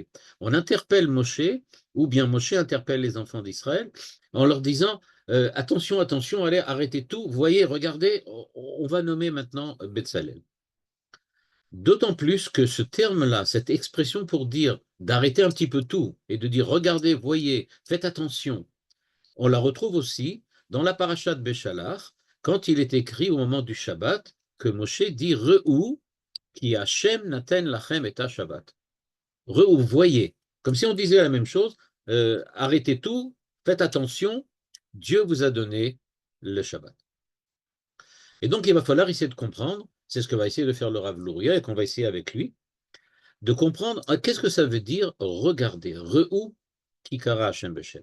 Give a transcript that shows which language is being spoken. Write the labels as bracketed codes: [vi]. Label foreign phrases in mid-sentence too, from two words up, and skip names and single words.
[fr] On interpelle Moshe, ou bien Moshe interpelle les enfants d'Israël en leur disant, attention, attention, allez, arrêtez tout, voyez, regardez, on va nommer maintenant Betzalel. D'autant plus que ce terme-là, cette expression pour dire d'arrêter un petit peu tout et de dire regardez, voyez, faites attention, on la retrouve aussi dans la [he] פרשת בשלח, [fr] quand il est écrit au moment du Shabbat que Moshe dit [he] ראו כי השם נתן לכם את שבת. [fr] Re'ou, voyez. Comme si on disait la même chose, arrêtez tout, faites attention, Dieu vous a donné le Shabbat. Et donc il va falloir essayer de comprendre, c'est ce que va essayer de faire le Rav Luria et qu'on va essayer avec lui, de comprendre qu'est-ce que ça veut dire regarder, [he] ראו כי קרא השם בשם.